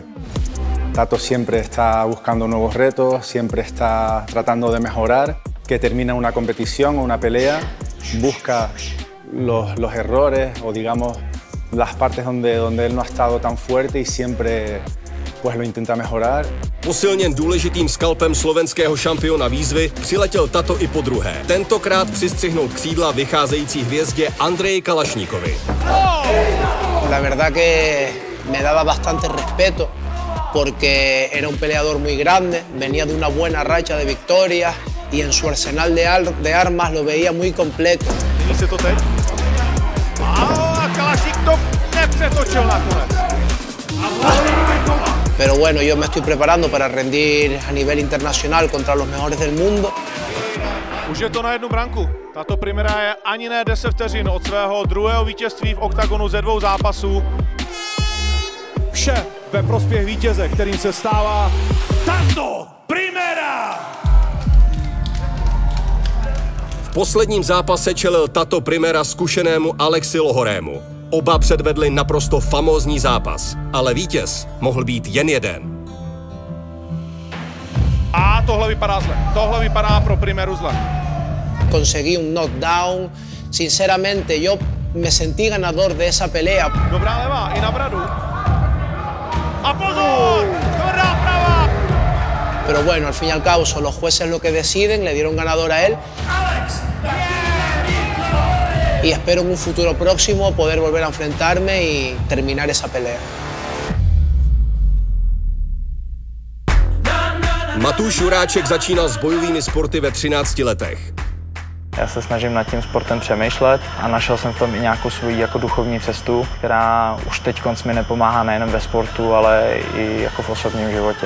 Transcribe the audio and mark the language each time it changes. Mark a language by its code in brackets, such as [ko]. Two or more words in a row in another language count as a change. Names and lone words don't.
[es] Tato siempre está buscando nuevos retos, siempre está tratando de mejorar. Que termina una competición o una pelea, busca los errores o digamos las partes donde él no ha estado tan fuerte y siempre pues lo intenta mejorar. [cs] Posilněn důležitým skalpem slovenského šampiona výzvy přiletěl Tato i podruhé. Tentokrát přistřihnul křídla vycházející hvězdě Andreji Kalašníkovi. [es] La verdad que me daba bastante respeto porque era un peleador muy grande, venía de una buena racha de victorias y en su arsenal de armas lo veía muy completo. [cs] Nyní se to teď. A Kalašník to nepřetočil nakonec. [es] Pero bueno, yo me estoy preparando para rendir a nivel internacional contra los mejores del mundo. [cs] Už je to na jednu branku. Tato Primera je ani ne 10 vteřin od svého druhého vítězství v oktagonu ze 2 zápasů. Vše ve prospěch vítěze, kterým se stává Tato Primera! V posledním zápase čelil Tato Primera zkušenému Alexi Lohorému. Oba předvedli naprosto famózní zápas, ale vítěz mohl být jen jeden. A tohle vypadá zle. Tohle vypadá pro Primeru zle. [es] Conseguí un knockdown. Sinceramente, yo me sentí ganador de esa pelea. [cs] Dobrá levá, i na bradu. A pozor! Tvrdá prava! [es] Pero bueno, al fin y al cabo son los jueces lo que deciden, le dieron ganador a él. Y espero en un futuro próximo poder volver a enfrentarme y terminar esa pelea. [cs] Matúš Juráček začínal s bojovými sporty ve 13 letech. Já se snažím nad tím sportem přemýšlet a našel jsem v tom i nějakou svoji jako duchovní cestu, která už teď mi nepomáhá nejen ve sportu, ale i jako v osobním životě.